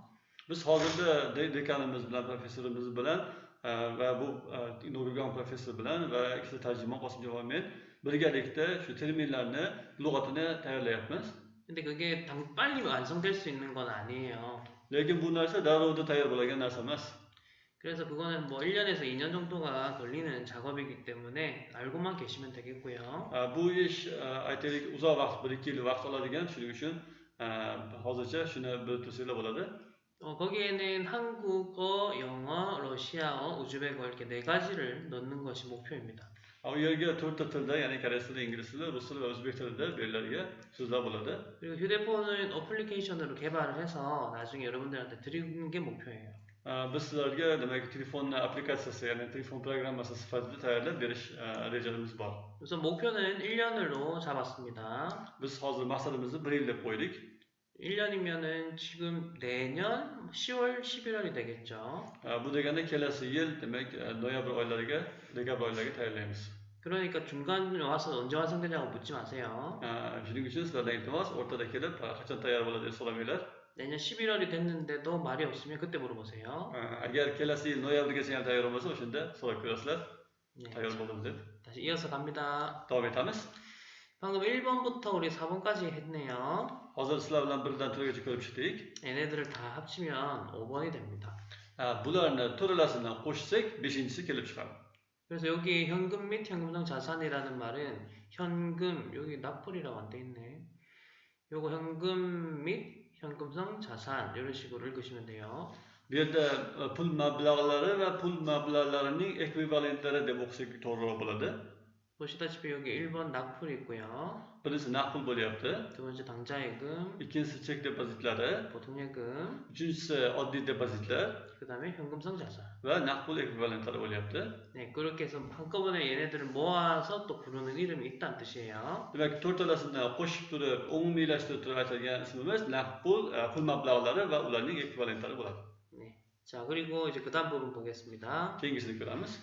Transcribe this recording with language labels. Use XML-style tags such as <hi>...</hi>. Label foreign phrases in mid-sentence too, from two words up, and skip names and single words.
<uz>Biz hozirda dekanimiz bilan, professorimiz bilan va bu Nurgan professor bilan va ikkita tarjimon Qosimjon men birgalikda shu terminlarni lug'atini tayyorlayapmiz.</uz> <ko>근데 그게 빨리 완성될 수 있는 건 아니에요.</ko> <uz>Lekin bu narsa darrovda tayyor bo'lgan narsa emas.</uz> <ko>그래서 그거는 뭐 1년에서 2년 정도가 걸리는 작업이기 때문에 알고만 계시면 되겠고요.</ko> <uz>Bu ish aytaylik uzoq vaqt, 1-2 yil vaqt oladigan, shuning uchun hozircha shuni bilib tursanglar bo'ladi.</uz> <ko>거기에는 한국어, 영어, 러시아어, 우즈베거 이렇게 네 가지를 넣는 것이 목표입니다.</ko> <uz>U yerga to'rtta tilda, ya'ni koreys tili, ingliz tili, rus tili va o'zbek tilida beriladigan so'zlar bo'ladi.</uz> <ko>그리고 휴대폰은 어플리케이션으로 개발을 해서 나중에 여러분들한테 드리는 게 목표예요.</ko> <uz>Biz sizlarga demak telefon applikatsiyasi, ya'ni telefon programmasi sifatida tayyorlab berish rejalarimiz bor.</uz> <ko>우선 목표는 1년으로 잡았습니다.</ko> <uz>Biz hozir maqsadimizni 1 yil deb qo'ydik.</uz> <ko>1년이면은 지금 내년 10월, 11월이 되겠죠.</ko> <uz>Bu degani kelasi yil demak noyabr oylariga, dekabr oylariga tayyorlaymiz.</uz> <ko>그러니까 중간에 와서 언제 완성되냐고 묻지 마세요.</ko> <uz>Shuning uchun sizlardan iltimos o'rtada kelib qachon tayyor bo'ladi deb so'ramanglar.</uz> <ko>내년 11월이 됐는데도 말이 없으면 그때 물어보세요.</ko> <uz>Agar kelasi yil noyabrgacha ham tayyor bo'lmasa, o'shanda so'rab ko'rasizlar.</uz> <ko>네,</ko> <uz>Tayyor bo'ldim deb.</uz> <ko>다시 이어서 갑니다.</ko> <uz>Davom etamiz.</uz> <ko>방금 1번부터 우리 4번까지 했네요.</ko> <uz>Hozir sizlar bilan 1dan 4gacha ko'rib chiqdik.</uz> <ko>얘네들을 다 합치면 5번이 됩니다.</ko> <uz>Bularni to'ralasidan qo'shsak 5-inchisi kelib chiqadi.</uz> <ko>그래서 여기 현금 및 현금성 자산이라는 말은 현금, 여기 납불이라고 안 돼 있네. 요거 현금 및 현금성 자산 이런 식으로 읽으시면 돼요.</ko> <uz>Bu yerda pul mablag'lari va pul mablag'larining ekvivalentlari deb o'qisak to'g'riroq bo'ladi.</uz> <ko>보시다시피 여기 1번 납불이 있고요.</ko> <uz>Birinchisi naqd pul bo'lyapti.</uz> <ko>두 번째 당좌예금,</ko> <uz>Ikkinchisi chek depozitlari,</uz> <ko>보통예금,</ko> <uz>uchinchisi oddiy depozitlar</uz> <ko>그 다음에 현금성 자산.</ko> <uz>va naqd pul ekvivalentlari bo'lyapti.</uz> <ko>네, 그렇게 해서 한꺼번에 얘네들을 모아서 또 부르는 이름이 있다는 뜻이에요.</ko> <uz>Demak, to'rtalasini qo'shib turib, umumiylashtirib turib aytilgan ismimiz naqd pul, pul mablag'lari va ularning ekvivalentlari bo'ladi.</uz> <ko>네. 자, 그리고 이제 그 다음 부분 보겠습니다.</ko> <uz>Keyingisini ko'ramiz.</uz>